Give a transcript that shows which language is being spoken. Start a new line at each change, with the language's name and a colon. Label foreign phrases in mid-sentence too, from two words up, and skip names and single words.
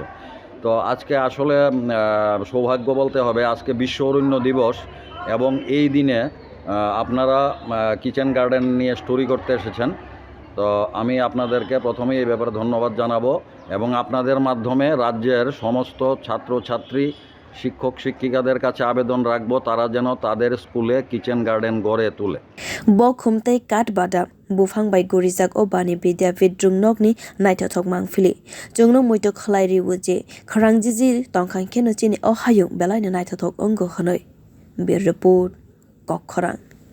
Bangla: তো আজকে আসলে সৌভাগ্য বলতে হবে, আজকে বিশ্ব অরণ্য দিবস এবং এই দিনে আপনারা
English: kitchen garden
Bangla: নিয়ে স্টোরি করতে এসেছেন। তো আমি আপনাদেরকে প্রথমেই এই ব্যাপারে ধন্যবাদ জানাবো এবং আপনাদের মাধ্যমে রাজ্যের সমস্ত ছাত্রছাত্রী, শিক্ষক শিক্ষিকাদের কাছে আবেদন রাখবো তারা যেন তাদের স্কুলে
English: kitchen garden
Bangla: গড়ে তোলে।
Kok Borok: Khumtei kat bada bwphang bai gorijak o Vani Vidyapith rwngnogni naithothok mangpili. Jongno muito khlai riwu je khrangjiji tongkhang kheno chini o hayung belai naithothok ongo hwnoi. Bir report Kokkhorang.